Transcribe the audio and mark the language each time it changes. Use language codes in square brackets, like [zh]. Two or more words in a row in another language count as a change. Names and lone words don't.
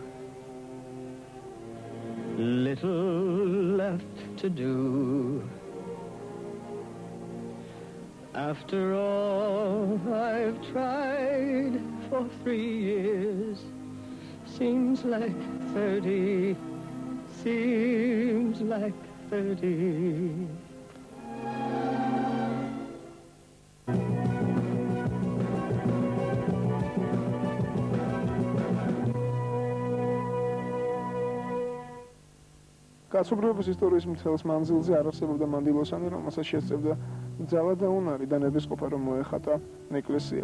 [en] Little left to do. After all I've tried for 3 years, seems like 30, seems like 30. [ka] კაცობრიობის ისტორიის მთელს მანძილზე არ არსებობდა მანდილოსანი, რომელსაც შესწევდა ძალა და უნარი და ნებისყოფა, რომ მოეხატა ეკლესია.